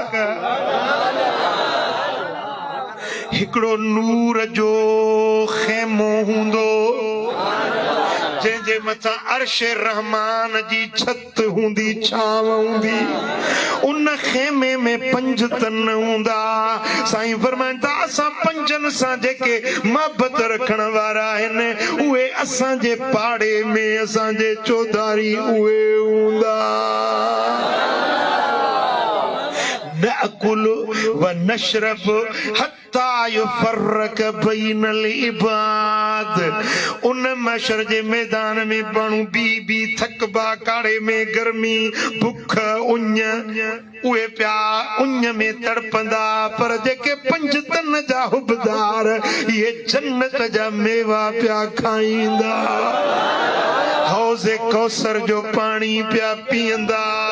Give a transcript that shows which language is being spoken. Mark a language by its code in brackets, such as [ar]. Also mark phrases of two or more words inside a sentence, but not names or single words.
[sd] हिकड़ो नूर जो खेमो हूंदो, जंहिंजे मथां अर्श रहमान जी छत हूंदी, छांव हूंदी, उन खेमे में पंज तन हूंदा। साईं फरमाइनि था असां पंजनि सां जेके मोहबत रखण वारा आहिनि, उहे असांजे पाड़े में असांजे चौधारी उहे हूंदा। [ar] نأكل ونشرب حتى يفرق بين العباد. [sd] उन मशर जे मैदान में माण्हू बी थकबा, काड़े में गर्मी, भुख, उञ, उहे पिया उञ में तड़पंदा, पर जेके पंज तन जा हुबदार इहे जन्नत जा मेवा पिया खाईंदा, हौज़े कौसर जो पाणी पिया पीअंदा।